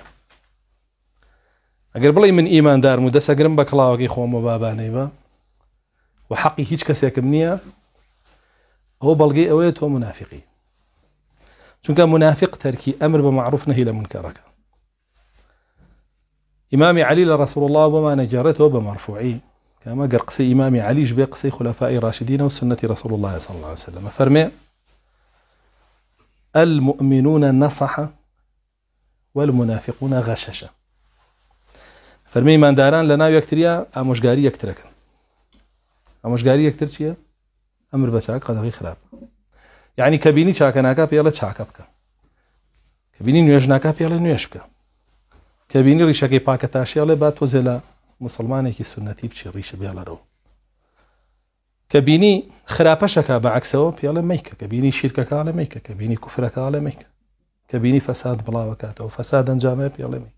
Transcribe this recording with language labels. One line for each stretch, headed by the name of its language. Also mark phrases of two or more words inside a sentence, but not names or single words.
Central Kurdish: ئەگەر بڵێ من ئیماندارم و دەسەگرم بە کڵاوەکەی خۆم و بابانەی بە و حەقی هیچ کەسێکم نییە، ئەوە بەڵگەی ئەوەیە تۆ منافقی. چونکە منافق تەرکی ئەمر بە معروف نەهی لە منکەڕەکە. ئیمامی عەلی لە ڕەسوڵ الله بۆمانە گێڕێتەوە بە مەرفوعی کە ئەمە گەر قسەی ئیمامی عەلیش بێ قسەی خولەفای ڕاشدینە و سنەتی ڕەسوڵ الله
Arabic: صلی الله عليه وسلم. فەرمێ المؤمنون نصحة والمنافقون غششة.
Central Kurdish: فەرمێ ئیمانداران لە ناو یەکتریا ئامۆژگاری یەکترەکەن. ئامۆژگاری یەکتر چییە؟ ئەمر بە چاک قەدەغەی خراپ. یعنی کە بینی چاکە ناکا پێڵە چاکە بکە، کە بینی نوێژ ناکا پێڵێ نوێژ بکە، کە بینی ڕیشەکەی پاکە تاشیاڵێ با تۆزێ لە مسلمانێکی سنەتی بچی ڕیشە بێڵەرەوە، کە بینی خراپەشەکە بە عەکسەوە پێڵێ مەیکە، کە بینی شیرکەکەڵێ مەیکە، کە بینی کوفرەکەڵێ مەیکە، کە بینی فەساد بڵاوەکاتەوە فەساد ئەنجامێ پێڵێ مەیکە.